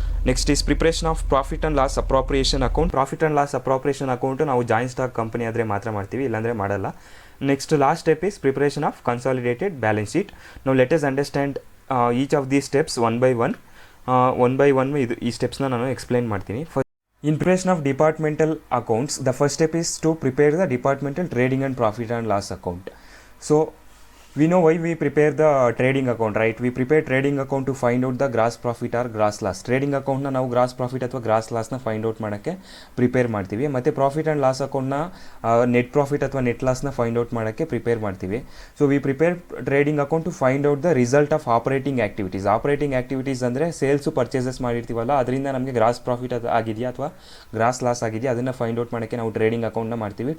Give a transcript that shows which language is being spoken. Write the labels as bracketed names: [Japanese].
[English] Next is preparation of profit and loss appropriation account. [Kannada] Profit and loss appropriation account ನಾವು joint stock company ಆದರೆ ಮಾತ್ರ ಮಾಡ್ತೀವಿ, ಇಲ್ಲಾಂದರೆ ಮಾಡಲ್ಲ. [English] Next last step is preparation of consolidated balance sheet. ನಾವು let us understand each of these steps one by one [Kannada] ಈ ಸ್ಟೆಪ್ಸ್ನ ನಾನು explain ಮಾಡ್ತೀನಿ. [English] In preparation of departmental accounts, the first step is to prepare the departmental trading and profit and loss account. So we know why we prepare the trading account, right? We prepare trading account to find out the gross profit or gross loss. [Kannada] Trading ಅಕೌಂಟ್ನ ನಾವು gross profit ಅಥವಾ gross ಲಾಸ್ನ find out ಮಾಡೋಕ್ಕೆ prepare ಮಾಡ್ತೀವಿ. ಮತ್ತು profit and loss ಅಕೌಂಟ್ನ net profit ಅಥವಾ net ಲಾಸ್ನ find out ಮಾಡೋಕ್ಕೆ prepare ಮಾಡ್ತೀವಿ. [English] So we prepare trading account to find out the result of operating activities. [Kannada] Operating activities ಅಂದರೆ ಸೇಲ್ಸು ಪರ್ಚೇಸಸ್ ಮಾಡಿರ್ತೀವಲ್ಲ, ಅದರಿಂದ ನಮಗೆ ಗ್ರಾಸ್ ಪ್ರಾಫಿಟ್ ಆಗಿದೆಯಾ ಅಥವಾ ಗ್ರಾಸ್ ಲಾಸ್ ಆಗಿದೆಯಾ ಅದನ್ನು ಫೈಂಡ್ ಔಟ್ ಮಾಡೋಕ್ಕೆ ನಾವು ಟ್ರೇಡಿಂಗ್ ಅಕೌಂಟ್ನ ಮಾಡ್ತೀವಿ.